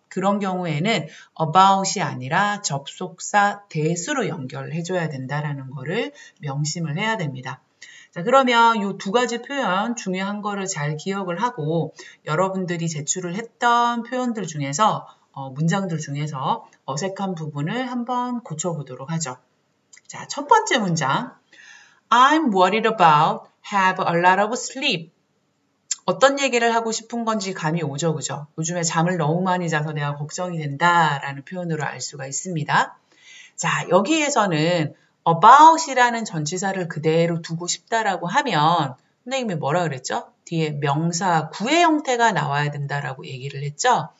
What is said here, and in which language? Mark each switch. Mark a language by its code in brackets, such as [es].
[ko] 그런 경우에는 about이 아니라 접속사 that으로 연결을 해줘야 된다라는 거를 명심을 해야 됩니다. 자, 그러면 이 두 가지 표현 중요한 거를 잘 기억을 하고 여러분들이 제출을 했던 표현들 중에서 문장들 중에서 어색한 부분을 한번 고쳐보도록 하죠. 자, 첫 번째 문장 [en] I'm worried about have a lot of sleep. [ko] 어떤 얘기를 하고 싶은 건지 감이 오죠, 그죠? 요즘에 잠을 너무 많이 자서 내가 걱정이 된다라는 표현으로 알 수가 있습니다. 자, 여기에서는 about이라는 전치사를 그대로 두고 싶다라고 하면 선생님이 뭐라 그랬죠? 뒤에 명사 구의 형태가 나와야 된다라고 얘기를 했죠?